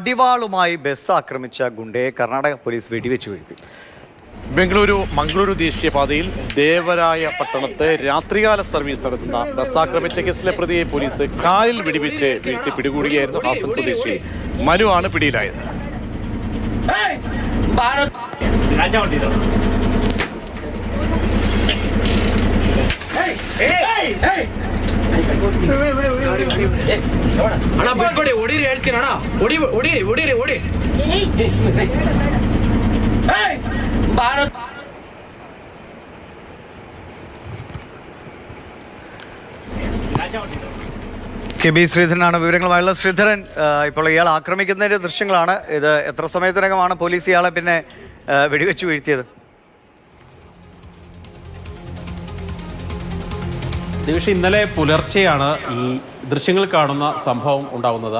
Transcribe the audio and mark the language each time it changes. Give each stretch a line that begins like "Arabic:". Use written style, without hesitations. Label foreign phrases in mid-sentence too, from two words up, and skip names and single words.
Malayalam: വടിവാളുമായി ബസ് ആക്രമിച്ച ഗുണ്ടയെ കർണാടക പോലീസ് വെടിവെച്ച് വീഴ്ത്തി. മംഗളൂരു ദേശീയപാതയിൽ ദേവരായ പട്ടണത്ത് രാത്രികാല സർവീസ് നടത്തുന്ന ബസ് ആക്രമിച്ച കേസിലെ പ്രതിയെ പോലീസ് കാലിൽ വെടിവെച്ച് വീഴ്ത്തി പിടികൂടുകയായിരുന്നു. ഹാസൻ സ്വദേശി മനു ആണ് പിടിയിലായത്.
Kannada: ಅಣ್ಣ ಬಿಟ್ಕೊಡಿ, ಹೊಡೀರಿ ಹೇಳ್ತೀನಿ ಅಣ್ಣ, ಹೊಡೀರಿ. ಭಾರತ್
Malayalam: കെ ബി ശ്രീധരനാണ് വിവരങ്ങളുമായുള്ള. ശ്രീധരൻ, ഇപ്പോൾ ഇയാൾ ആക്രമിക്കുന്നതിന്റെ ദൃശ്യങ്ങളാണ് ഇത്. എത്ര സമയത്തിനകമാണ് പോലീസ് ഇയാളെ പിന്നെ വെടിവെച്ച് വീഴ്ത്തിയത്? ദിവിഷ, ഇന്നലെ പുലർച്ചെയാണ് ഈ ദൃശ്യങ്ങൾ കാണുന്ന സംഭവം ഉണ്ടാകുന്നത്.